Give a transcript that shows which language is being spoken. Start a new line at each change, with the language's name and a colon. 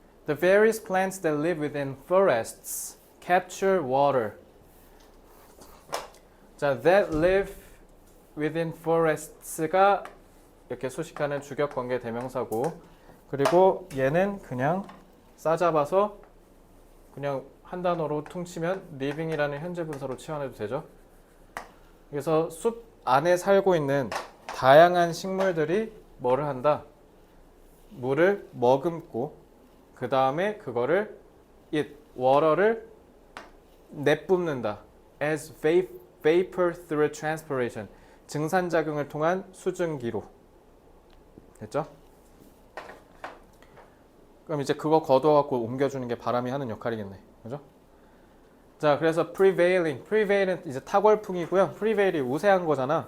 English: The various plants that live within forests capture water.
Korean: 자, that live within forests 가 이렇게 수식하는 주격관계 대명사고, 그리고 얘는 그냥 싸잡아서 그냥 한 단어로 퉁치면 living이라는 현재 분사로 치환해도 되죠. 그래서 숲 안에 살고 있는 다양한 식물들이 뭐를 한다? 물을 머금고 그 다음에 그거를 water를 내뿜는다.
English: as vapor through transpiration.
Korean: 증산작용을 통한 수증기로. 됐죠? 그럼 이제 그거 걷어갖고 옮겨주는 게 바람이 하는 역할이겠네. 그죠? 자, 그래서 prevail은 이제 타궐풍이고요. prevail이 우세한 거잖아.